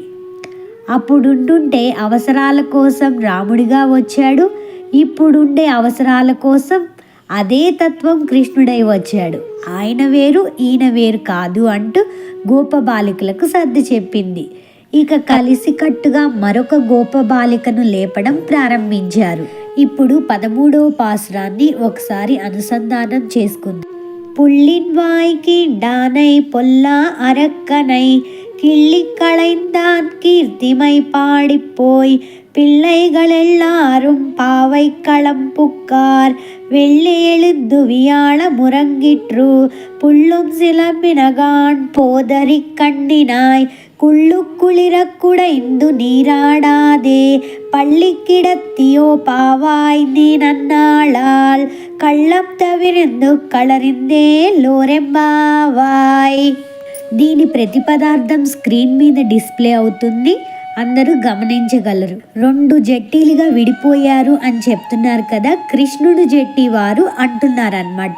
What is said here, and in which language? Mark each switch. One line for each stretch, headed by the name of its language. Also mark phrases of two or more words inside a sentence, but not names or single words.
Telugu: అప్పుడుంటుంటే అవసరాల కోసం రాముడిగా వచ్చాడు, ఇప్పుడుండే అవసరాల కోసం అదే తత్వం కృష్ణుడై వచ్చాడు. ఆయన వేరు ఈయన వేరు కాదు అంటూ గోపబాలికలకు సర్ది చెప్పింది. ఇక కలిసికట్టుగా మరొక గోపబాలికను లేపడం ప్రారంభించారు. ఇప్పుడు 13వ పాసురాన్ని ఒకసారి అనుసంధానం చేసుకుంది.
Tamil: புள்ளின் வாய்க்கீண்டானை பொல்லா அரக்கனை கிள்ளி களைந்தான் கீர்த்திமை பாடிப்போய் பிள்ளைகள் எல்லாரும் பாவை களம் புக்கார் வெள்ளி எழுந்து வியாழ முறங்கிற்று புள்ளும் சிலம்பினகான் போதறி கண்ணினாய் குள்ளு குளிர குடைந்து நீராடாதே பள்ளி கிடத்தியோ பாவாய் நீ நன்னாளால் கள்ளம் தவிர்ந்து கலந்தேலோர் எம்பாவாய்.
Telugu: దీని ప్రతిపదార్థం స్క్రీన్ మీద డిస్ప్లే అవుతుంది, అందరూ గమనించగలరు. 2 జట్టీలుగా విడిపోయారు అని చెప్తున్నారు కదా, కృష్ణుడు జట్టి వారు అంటున్నారన్నమాట.